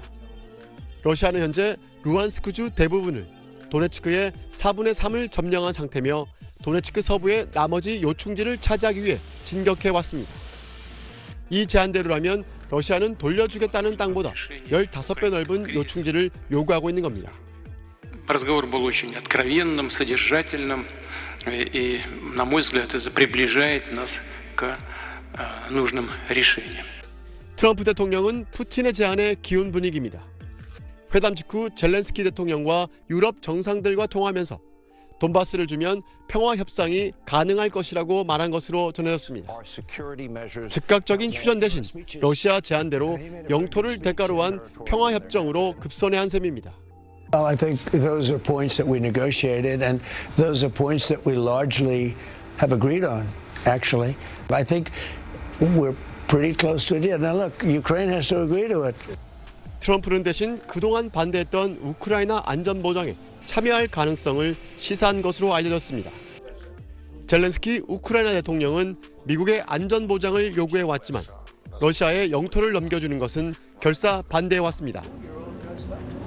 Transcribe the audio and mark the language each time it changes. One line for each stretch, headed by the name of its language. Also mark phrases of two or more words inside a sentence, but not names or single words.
Korean: 러시아는 현재 루안스크주 대부분을, 도네츠크의 4분의 3을 점령한 상태며 도네츠크 서부의 나머지 요충지를 차지하기 위해 진격해왔습니다. 이 제안대로라면 러시아는 돌려주겠다는 땅보다 15배 넓은 요충지를 요구하고 있는 겁니다.
Russian: Разговор был очень откровенным, содержательным, и, на мой взгляд, это приближает нас к нужным решениям.
Korean: 트럼프 대통령은 푸틴의 제안에 기운 분위기입니다. 회담 직후 젤렌스키 대통령과 유럽 정상들과 통화하면서 돈바스를 주면 평화 협상이 가능할 것이라고 말한 것으로 전해졌습니다. 즉각적인 휴전 대신 러시아 제안대로 영토를 대가로 한 평화 협정으로 급선회한 셈입니다.
English: Well, I think those are points that we negotiated, and those are points that we largely have agreed on, actually. I think we're pretty close to a deal. Now, look, Ukraine has to agree to it.
Korean: 트럼프는 대신 그동안 반대했던 우크라이나 안전보장에 참여할 가능성을 시사한 것으로 알려졌습니다. 젤렌스키 우크라이나 대통령은 미국의 안전보장을 요구해왔지만 러시아의 영토를 넘겨주는 것은 결사 반대해왔습니다.